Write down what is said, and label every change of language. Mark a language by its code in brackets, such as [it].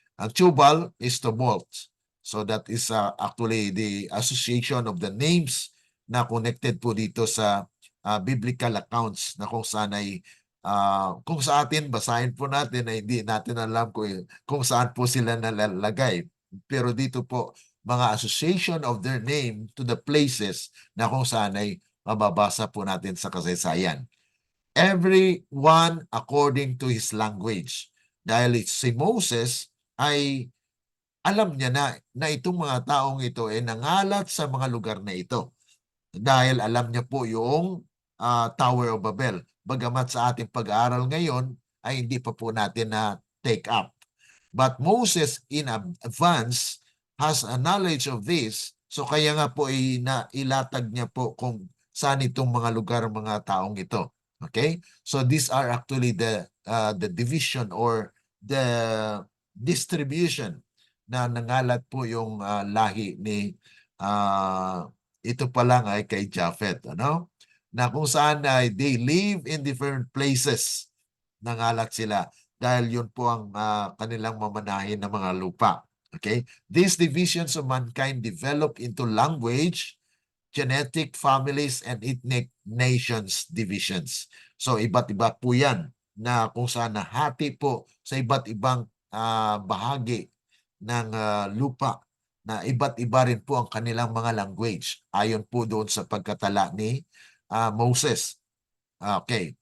[tl] Ang Tubal is Tumult. [en] So that is actually the association of the names [tl] na connected po dito sa biblical accounts, na kung saan ay kung sa atin, basahin po natin ay hindi natin alam kung saan po sila nalalagay. Pero dito po, mga [en] association of their name to the places [tl] na kung saan ay mababasa po natin sa kasaysayan. [en] Everyone according to his language. [tl] Dahil si Moses ay alam niya na itong mga taong ito ay nangalat sa mga lugar na ito. Dahil alam niya po yung Tower of Babel. Bagamat sa ating pag-aaral ngayon ay hindi pa po natin na take up. [en] But Moses in advance has a knowledge of this. [tl] So kaya nga po ilatag niya po kung saan itong mga lugar, mga taong ito. Okay? [en] So these are actually the division or the distribution [tl] na nangalat po yung lahi ni ito pa lang ay kay Japhet, na kung saan ay [en] they live in different places, [tl] nangalat sila dahil yun po ang kanilang mamanahin na mga lupa. Okay? [en] These divisions of mankind develop into language, genetic, families, and ethnic nations divisions. [tl] So iba't iba po yan, na kung saan nahati po sa iba't ibang bahagi ng lupa, na iba't iba rin po ang kanilang mga language ayon po doon sa pagkatala ni Moses. Okay.